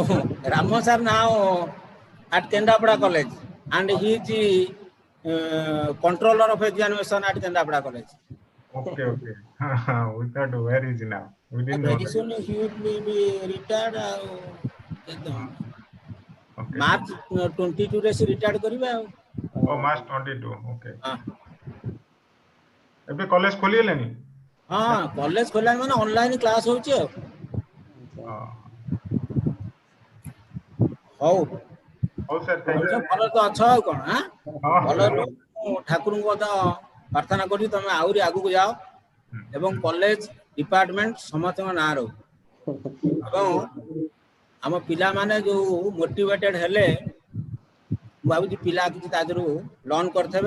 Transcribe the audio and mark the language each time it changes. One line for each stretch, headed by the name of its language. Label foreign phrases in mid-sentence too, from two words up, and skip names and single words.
English: Rama sir now at Kendapada College, and he is controller of examination at Kendapada College. Okay. We thought where is he now? We didn't know. Very soon he will be retired. Okay.
Odia: March 22 रे से retired करिवे.
English: Oh, March 22. Okay.
Odia: ଏବେ କଲେଜ ଖୋଲିଗଲାନି? କଲେଜ ଖୋଲିଲାନି ମାନେ
English: online class
Odia: ହଉଛି ଆଉ। ହଉ ସାର୍, ଭଲ ତ ଅଛ ଆଉ କଣ? ଭଲ ଠାକୁରଙ୍କୁ ମଧ୍ୟ ପ୍ରାର୍ଥନା କରୁଛି ତମେ ଆହୁରି ଆଗକୁ ଯାଅ ଏବଂ
English: college department
Odia: ସମସ୍ତଙ୍କ ନାଁ ରହୁ ଏବଂ ଆମ ପିଲାମାନେ ଯୋଉ ମୋଟିଭେଟେଡ ହେଲେ ମୁଁ ଭାବୁଛି ପିଲା କିଛି ତା ଦେହରୁ ଲର୍ନ କରିଥିବେ।